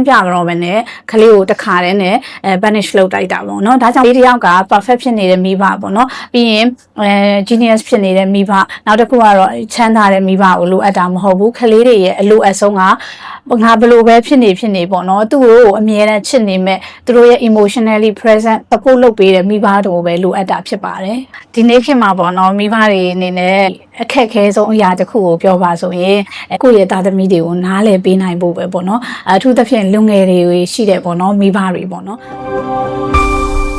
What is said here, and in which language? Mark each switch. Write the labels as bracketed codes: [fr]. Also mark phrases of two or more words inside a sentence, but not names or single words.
[my] ပြတော့ဘဲနဲ့ကလေးကိုတခါတည်းနဲ့punish လုပ်တိုက်တာပေါ့နော်ဒါကြောင့်လေးတစ်ယောက်က perfect ဖြစ်နေတဲ့မိဘပေါ့နော်ပြီးရင် genius ဖြစ်နေတဲ့မိဘနောက်တစ်ခုကတော့ချမ်းသာတဲ့မိဘကိုလိုအပ်တာမဟုတ်ဘူးကလေးတွေရဲ့အလိုအဆုံးကငါဘယ်လိုပဲဖြစ်နေပေါ့နော်သူ့ကိုအမြဲတမ်းချစ်နေမဲ့သူတို့ရဲ့ [en] emotionally present support [my] လုပ်ပေးတဲ့မိဘတို့ပဲလိုအပ်တာဖြစ်ပါတယ်ဒီနေ့ခေတ်မှာပေါ့နော်မိဘတွေအနေနဲ့အခက်အခဲဆုံးအရာတစ်ခုကိုပြောပါဆိုရင်ကိုယ့်ရဲ့သားသမီးတွေကိုနားလည်ပေးနိုင်ဖို့ပဲပေါ့နော်အထူးသဖြင့်လူငယ်တွေရှိတယ်ပေါ့နော်မိဘတွေပေါ့နော်